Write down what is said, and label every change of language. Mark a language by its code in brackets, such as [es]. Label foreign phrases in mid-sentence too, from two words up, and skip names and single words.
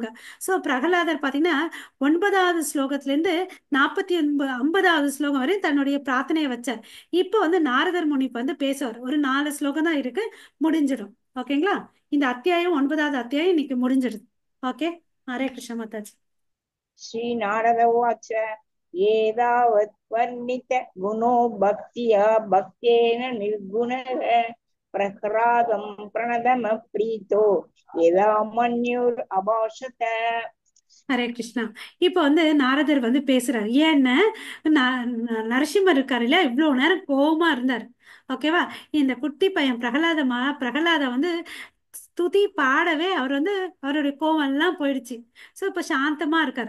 [ta] ஸோ பிரகலாதர் பார்த்தீங்கன்னா 9வது ஸ்லோகத்திலேருந்து 50வது ஸ்லோகம் வரை தன்னுடைய பிரார்த்தனையை வச்சார். இப்போ வந்து நாரதர் முனி வந்து பேசுவார். ஒரு 4 ஸ்லோகம் தான் இருக்கு, முடிஞ்சிடும். ஓகேங்களா. இந்த அத்தியாயம் 9வது அத்தியாயம் இன்னைக்கு முடிஞ்சிடுது. ஓகே. ஹரே கிருஷ்ண மாதாஜி. [sa] श्रीनारद उवाच एतावत् वर्णित गुणो भक्त्या भक्तेन निर्गुणः प्रह्लादं प्रणदम प्रीतो यदा मन्युर् अभाषत. [ta] ஹரே கிருஷ்ணா. இப்போ வந்து நாரதர் வந்து பேசுறாரு. ஏன்னா நரசிம்மர் இருக்காரு இல்லையா, இவ்வளவு நேரம் கோபமா இருந்தார். ஓகேவா. இந்த குட்டி பையன் பிரகலாத வந்து ஸ்துதி பாடவே அவர் வந்து அவருடைய கோவம் எல்லாம் போயிடுச்சு. ஸோ இப்போ சாந்தமா இருக்காரு.